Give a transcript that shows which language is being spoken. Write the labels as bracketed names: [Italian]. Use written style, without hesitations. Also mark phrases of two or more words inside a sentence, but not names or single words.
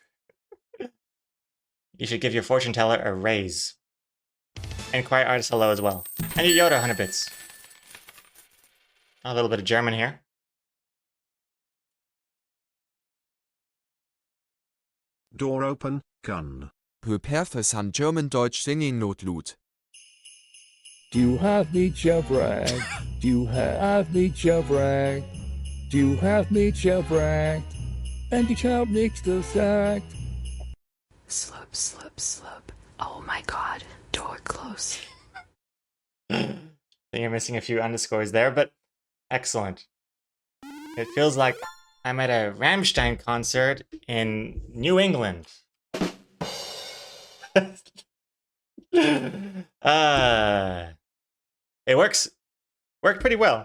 [English] You should give your fortune teller a raise. And Quiet Artist hello as well. And your Yoda 100 bits. A little bit of German here. Door open, gun. Prepare an German-Deutsch singing Notlud. [German] Du hast mich gefragt, du hast mich gefragt, du hast mich gefragt, und ich hab nichts gesagt. [English] Slurp, slurp, slurp. Oh my god, door close. I think you're missing a few underscores there, but excellent. It feels like I'm at a Rammstein concert in New England. It worked pretty well.